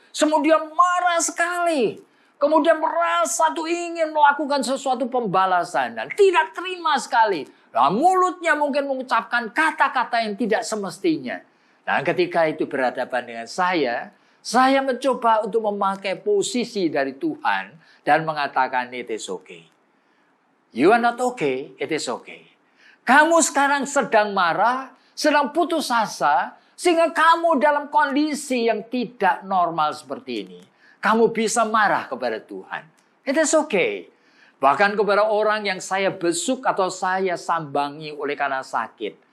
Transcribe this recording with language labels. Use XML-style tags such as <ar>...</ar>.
<id>Kemudian marah sekali. Kemudian merasa tuh ingin melakukan sesuatu pembalasan. Dan tidak terima sekali. Nah, mulutnya mungkin mengucapkan kata-kata yang tidak semestinya. Dan ketika itu berhadapan dengan saya mencoba untuk memakai posisi dari Tuhan dan mengatakan</id> <en>it is okay. You are not okay, it is okay.</en> <id>Kamu sekarang sedang marah, sedang putus asa, sehingga kamu dalam kondisi yang tidak normal seperti ini. Kamu bisa marah kepada Tuhan.</id> <en>It is okay.</en> <id>Bahkan kepada orang yang saya besuk atau saya sambangi oleh karena sakit.</id>